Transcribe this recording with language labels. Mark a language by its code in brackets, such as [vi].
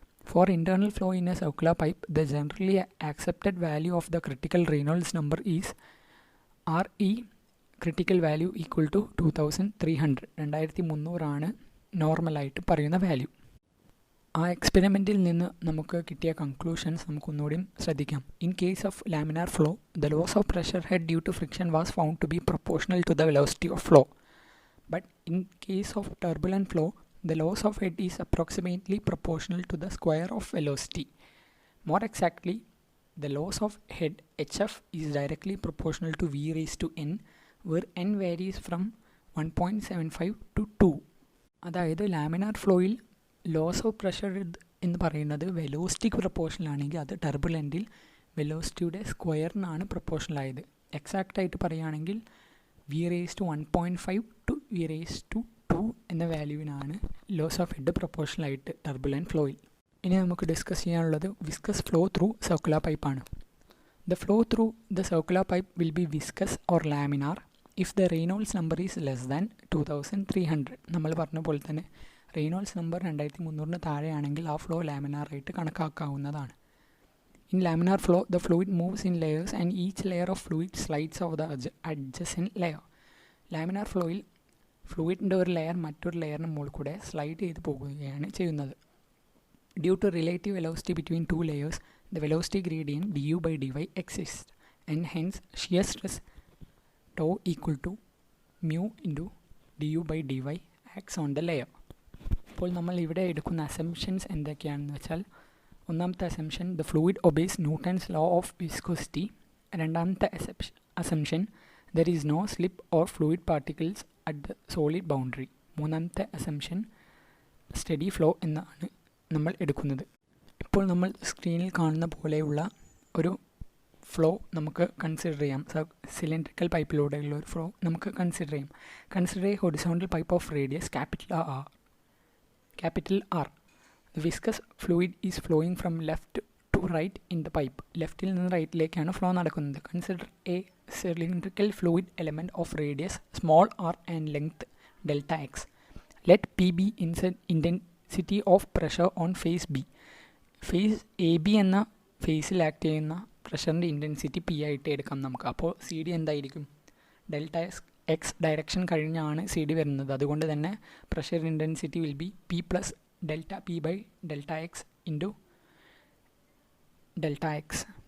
[en] For internal flow in a circular pipe, the generally accepted value of the critical Reynolds number is RE critical value = 2300. [ml] 2300 നോർമലായിട്ട് പറയുന്ന value. ആ എക്സ്പെരിമെൻറ്റിൽ നിന്ന് നമുക്ക് കിട്ടിയ conclusions നമുക്കൊന്നുകൂടി ശ്രദ്ധിക്കാം. [en] In case of laminar flow, the loss of pressure head due to friction was found to be proportional to the velocity of flow. But in case of turbulent flow, the loss of head is approximately proportional to the square of velocity. More exactly, the loss of head HF is directly proportional to V raised to n, where n varies from 1.75 to 2. [ml] അതായത് laminar ഫ്ലോയിൽ loss of pressure എന്ന് പറയുന്നത് വെലോസിറ്റിക്ക് proportional ആണെങ്കിൽ അത് ടർബുലൻറ്റിൽ വെലോസിറ്റിയുടെ സ്ക്വയറിനാണ് proportional ആയത്. Exact ആയിട്ട് പറയുകയാണെങ്കിൽ V rays to 1.5 to V rays to 2 എന്ന വാല്യൂവിനാണ് ലോസ് ഓഫ് ഹെഡ് പ്രൊപ്പോർഷണൽ ആയിട്ട് ടർബുലൻറ്റ് ഫ്ലോയിൽ. ഇനി നമുക്ക് ഡിസ്കസ് ചെയ്യാനുള്ളത് viscous flow through circular പൈപ്പാണ്. [en] The flow through the circular pipe will be viscous or laminar if the Reynolds number is less than 2300. [ml] നമ്മൾ പറഞ്ഞ പോലെ തന്നെ റെയ്നോൾഡ്സ് നമ്പർ 2300 താഴെയാണെങ്കിൽ ആ flow ലാമിനാറായിട്ട് കണക്കാക്കാവുന്നതാണ്. [en] In laminar flow, the fluid moves in layers and each layer of fluid slides over the adjacent layer. [ml] Laminar flowയിൽ ഫ്ലൂയിഡിൻ്റെ ഒരു layer മറ്റൊരു ലെയറിന് മുകളിൽ കൂടെ സ്ലൈഡ് ചെയ്ത് പോകുകയാണ് ചെയ്യുന്നത്. [en] Due to relative velocity between two layers, the velocity gradient du by dy exists and hence shear stress tau equal to mu into du by dy acts on the layer. [ml] അപ്പോൾ നമ്മൾ ഇവിടെ എടുക്കുന്ന assumptions എന്തൊക്കെയാണെന്ന് വെച്ചാൽ, ഒന്നാമത്തെ assumption [en] The fluid obeys Newton's law of viscosity. [ml] രണ്ടാമത്തെ assumption [en] There is no slip or fluid particles at the solid boundary. [ml] മൂന്നാമത്തെ assumption study flow എന്നാണ് നമ്മൾ എടുക്കുന്നത്. ഇപ്പോൾ നമ്മൾ സ്ക്രീനിൽ കാണുന്ന പോലെയുള്ള ഒരു ഫ്ലോ നമുക്ക് കൺസിഡർ ചെയ്യാം. സിലിണ്ടറിക്കൽ പൈപ്പിലൂടെയുള്ള ഒരു ഫ്ലോ നമുക്ക് കൺസിഡർ ചെയ്യാം. [en] Consider a horizontal pipe of radius capital R. The viscous fluid is flowing from left to right in the pipe. [ml] ലെഫ്റ്റിൽ നിന്ന് റൈറ്റിലേക്കാണ് ഫ്ലോ നടക്കുന്നത്. [en] Consider a cylindrical fluid element of radius small r and length delta x. Let P be intensity of pressure on phase B. [ml] Face A B എന്ന ഫേസിൽ act ചെയ്യുന്ന പ്രഷറിൻ്റെ intensity P ആയിട്ട് എടുക്കാം നമുക്ക്. അപ്പോൾ സി ഡി എന്തായിരിക്കും? Delta X direction കഴിഞ്ഞാണ് C D വരുന്നത്. അതുകൊണ്ട് തന്നെ [en] Pressure intensity will be P plus delta P by delta x into delta x.